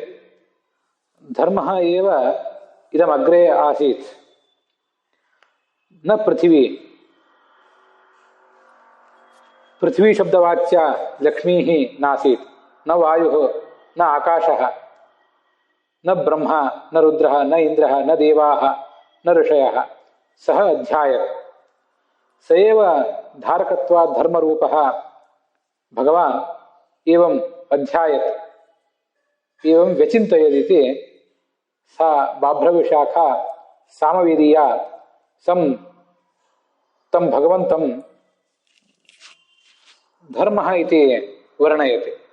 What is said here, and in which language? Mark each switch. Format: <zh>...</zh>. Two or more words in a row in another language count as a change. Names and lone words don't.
<sa>ಧರ್ಮಃ ಏವ ಇದಮಗ್ರೆ ಆಸೀತ್ ನ ಪೃಥಿವೀ. ಪೃಥ್ವೀ ಶಬ್ದವಾಚ್ಯ ಲಕ್ಷ್ಮೀ ನಾಸೀತ್ ನ ವಾಯು ನ ಆಕಾಶಃ ನ ಬ್ರಹ್ಮ ನ ರುದ್ರಃ ನ ಇಂದ್ರಃ ನ ದೇವಾಃ ನ ಋಷಯಃ ಸಹ ಅಧ್ಯಾಯತ್. ಸ ಏವ ಧಾರಕತ್ವಾತ್ ಧರ್ಮರೂಪಃ ಭಗವಾನ್ ಏವಂ ಅಧ್ಯಾಯತ್ ಏವಂ ವ್ಯಚಿಂತಯದಿತಿ ಸಾ ಬಾಭ್ರವಿಶಾಖಾ ಸಾಮವೇದೀಯ ತಂ ಭಗವಂತಂ ಧರ್ಮಃ ಇತಿ ವರ್ಣಯತಿ.</sa>